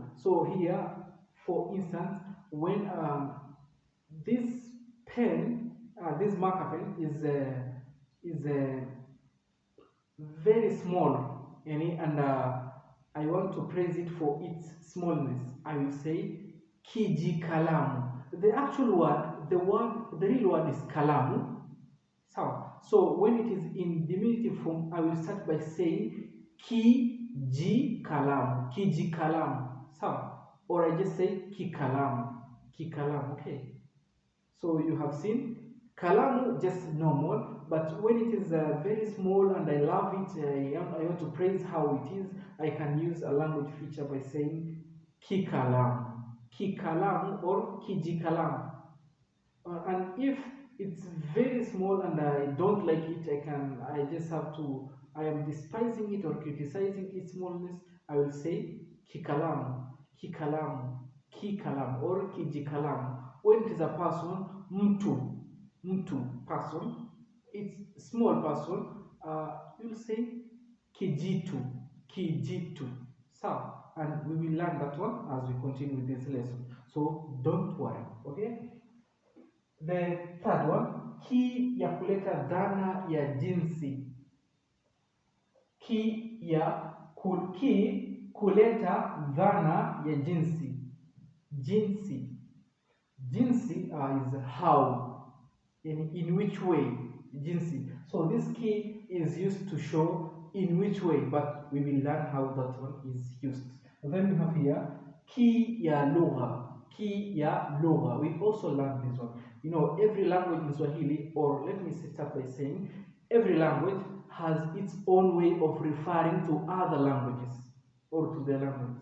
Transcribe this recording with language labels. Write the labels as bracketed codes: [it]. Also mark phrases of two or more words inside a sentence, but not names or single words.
[en] So here, for instance, when this pen, this marker pen is very small, and I want to praise it for its smallness, I will say [sw] kiji kalamu. [en] The actual word, the real word is kalamu. So when it is in diminutive form, I will start by saying [sw] kiji kalamu, kiji kalamu. [en] Or I just say [sw] ki kalamu, ki kalamu. [en] Okay. So you have seen kalamu, just normal, but when it is very small and I love it, I want to praise how it is, I can use a language feature by saying [sw] ki kalamu, ki kalamu [en] or [sw] kiji kalamu. [en] And if it's very small and I don't like it, I am despising it or criticizing its smallness, I will say [sw] ki kalamu, ki kalamu, ki kalamu [en] or [sw] kiji kalamu. [en] When it is a person, mtu person, it's small person, you'll say [sw] kijitu, kijitu. [en] So, and we will learn that one as we continue with this lesson. So don't worry, okay? The third one, [sw] ki ya kuleta dhana ya jinsi. Ki kuleta dhana ya jinsi. Jinsi. [en] Jinsi is how, in which way, jinsi. So this key is used to show in which way, but we will learn how that one is used. And then we have here [sw] ki ya lugha. Ki ya lugha. [en] We also learned this one. You know, every language in Swahili, or let me start by saying, every language has its own way of referring to other languages or to their languages.